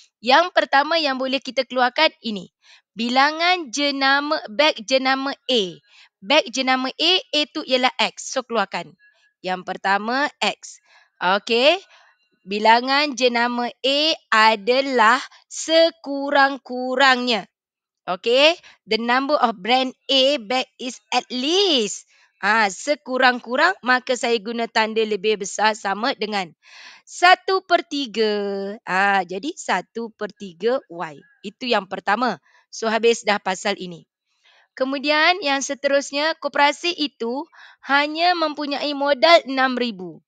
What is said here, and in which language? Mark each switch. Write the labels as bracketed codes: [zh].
[ms] Yang pertama yang boleh kita keluarkan ini. Bilangan beg jenama A. Beg jenama A tu ialah X. So keluarkan. Yang pertama X. Okey. Bilangan jenama A adalah sekurang-kurangnya. [en] Okay, the number of brand A bag is at least. [ms] Sekurang-kurang maka saya guna tanda lebih besar sama dengan 1/3. Jadi 1/3 Y. Itu yang pertama. So habis dah pasal ini. Kemudian yang seterusnya, koperasi itu hanya mempunyai modal RM6,000.